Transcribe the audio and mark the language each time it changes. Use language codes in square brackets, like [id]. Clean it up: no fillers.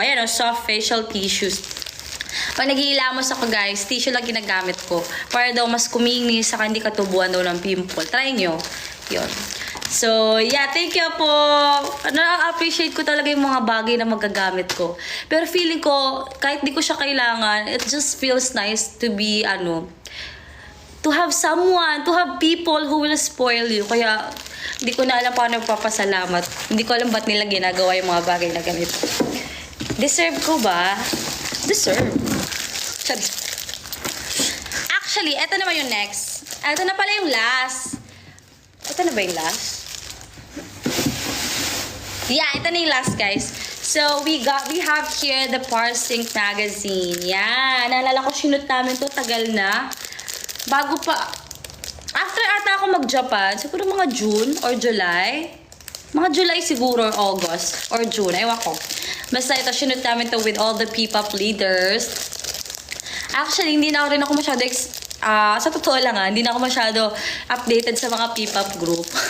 [tl] Ayan o, soft facial tissues. Pag naghihilamos ako guys, tissue lang ginagamit ko. Para daw mas kuminis, saka hindi katubuan daw ng pimple. Try nyo. Yun. [en] So, yeah, thank you po. [tl] Na-appreciate ko talaga yung mga bagay na magagamit ko. Pero feeling ko, kahit di ko siya kailangan, [en] it just feels nice to be, to have someone, to have people who will spoil you. [tl] Kaya, hindi ko na alam paano papasalamat. Hindi ko alam ba't nila ginagawa yung mga bagay na ganito. Deserve ko ba? Deserve. Actually, eto naman yung next. Eto na pala yung last. Ito na ba yung last? Yeah, ito na yung last, guys. [en] So, we have here the Parsing magazine. [tl] Yan. Naalala ko, sinut namin to tagal na. Bago pa. After ata ako mag-Japan, siguro mga June or July. Mga July siguro or August or June. Ewan ko. Basta ito, sinut namin to [en] with all the P-pop leaders. [tl] Actually, hindi na rin ako masyado sa totoo lang hindi na ako masyado updated sa mga P-pop group.